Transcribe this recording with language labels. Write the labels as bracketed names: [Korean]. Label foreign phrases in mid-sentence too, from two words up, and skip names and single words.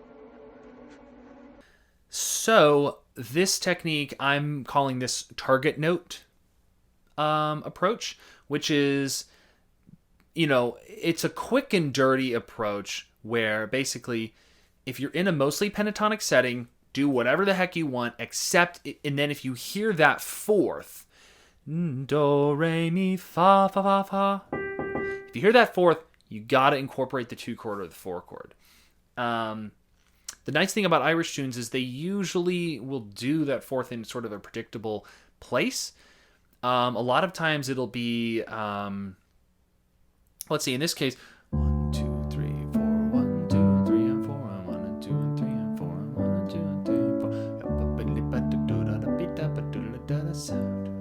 [English] So this technique, I'm calling this target note approach, which is, it's a quick and dirty approach where basically if you're in a mostly pentatonic setting, do whatever the heck you want, and then if you hear that fourth, do, re, mi, fa, fa, fa, fa. If you hear that fourth, you got to incorporate the 2 chord or the 4 chord. The nice thing about Irish tunes is they usually will do that fourth in sort of a predictable place. A lot of times it'll be, let's see, in this case, 1, 2, 3, 4, 1, 2, 3, and 4, 1, and 2, and 3, and 4, 1, and 2, and 3, and 4.